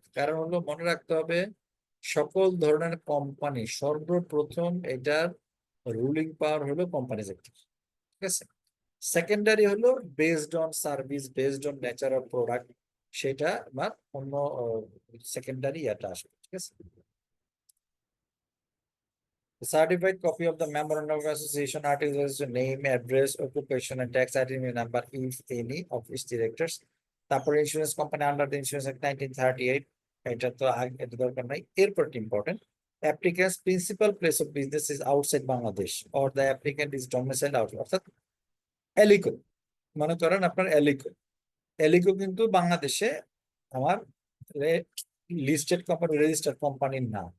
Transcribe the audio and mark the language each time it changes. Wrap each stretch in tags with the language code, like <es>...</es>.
<bn>কারণ হলো মনে রাখতে হবে সকল ধরনের কোম্পানি সর্বপ্রথম এটার রুলিং পাওয়ার হলো কোম্পানিজ অ্যাক্ট, ঠিক আছে। সেকেন্ডারি হলো based on service, based on nature of product, সেটা আমার অন্য সেকেন্ডারি এটা আসবে, ঠিক আছে।</bn> <en>The certified copy of the memorandum of association articles, name, address, occupation, and tax ID number, if any, of its directors.</en> <bn>তারপরে insurance company under the insurance act 1938, এটা তো এটা দরকার নাই। এরপর important,</bn> <en>applicant's principal place of business is outside Bangladesh or the applicant is domiciled outside,</en> <bn>অর্থাৎ এলিকো, মনে করেন আপনার এলিকো কিন্তু বাংলাদেশে আমার লিস্টেড কোম্পানি, রেজিস্টার্ড কোম্পানির না,</bn>